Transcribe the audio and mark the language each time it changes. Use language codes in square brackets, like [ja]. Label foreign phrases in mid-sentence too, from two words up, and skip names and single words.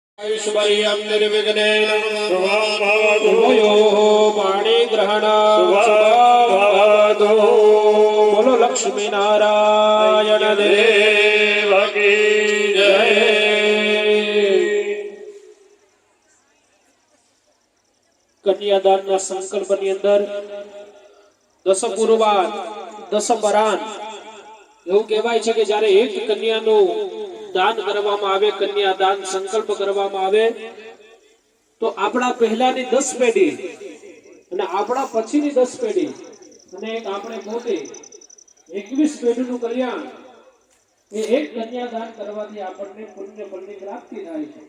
[sa] ऐश्वर्यं निर्विघ्नेन उभयोः पाणिग्रहणात् [hi] बोलो लक्ष्मी नारायण देव की जय। [gu] कन्यादानના સંકલ્પની અંદર [sa] દસ પૂર્વાન દસ પરાન [gu] એવું કહેવાય છે કે જ્યારે એક કન્યાનું દાન કરવામાં આવે, કન્યાદાન સંકલ્પ કરવામાં આવે તો આપણા પહેલાની 10 પેઢી અને આપણા પછીની 10 પેઢી અને એક આપણે પોતે 21 પેઢીનું કલ્યાણ એ એક કન્યાદાન કરવાથી આપણને પુણ્ય ફળની પ્રાપ્તિ થાય છે।